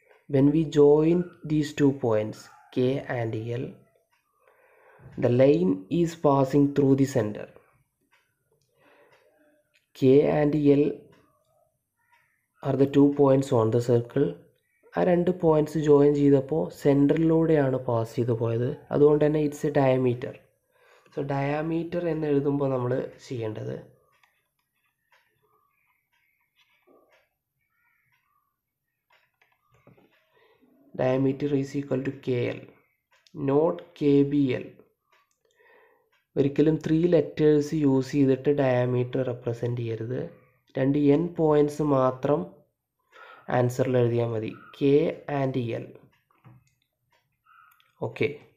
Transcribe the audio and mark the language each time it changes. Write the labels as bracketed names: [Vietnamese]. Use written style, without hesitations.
[English] When we join these 2 points K and L, the line is passing through the center. K and L are the 2 points on the circle. [Malayalam] ആ 2 points join ചെയ്തപ്പോൾ സെൻറ്ററിലൂടെയാണ് pass ചെയ്ത് പോയത്. അതുകൊണ്ട് തന്നെ [English] It's a diameter. [Malayalam] So diameter എന്ന് എഴുതുമ്പോൾ നമ്മൾ ചെയ്യേണ്ടത് [English] diameter is equal to KL, not KBL. [Malayalam] ഒരിക്കലും 3 ലെറ്റേഴ്സ് യൂസ് ചെയ്തിട്ട് ഡയമീറ്റർ റെപ്രസെൻ്റ് ചെയ്യരുത്. 2 n പോയിൻറ്റ്സ് മാത്രം ആൻസറിൽ എഴുതിയാൽ മതി, K ആൻഡ് L. ഓക്കെ.